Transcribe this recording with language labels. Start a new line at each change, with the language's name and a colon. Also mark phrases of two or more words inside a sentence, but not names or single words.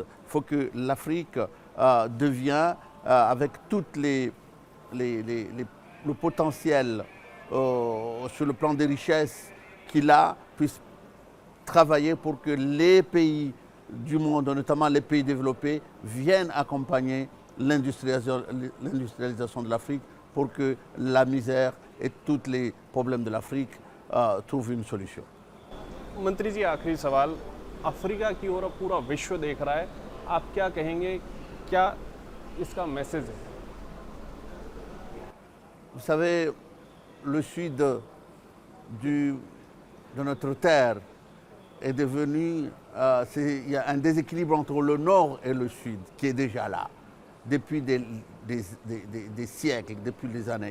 French: Il faut que l'Afrique devienne, avec tout le potentiel sur le plan des richesses qu'il a, puisse travailler pour que les pays du monde, notamment les pays développés, viennent accompagner l'industrialisation de l'Afrique pour que la misère et tous les problèmes de l'Afrique trouvent une solution.
Hindi: मंत्री जी, आखिरी सवाल, अफ्रीका की ओर पूरा विश्व देख रहा है, आप क्या कहेंगे, क्या इसका मैसेज है?
French: Vous savez, le sud de notre terre est devenu, il y a un déséquilibre entre le nord et le sud qui est déjà là depuis des siècles, depuis des années.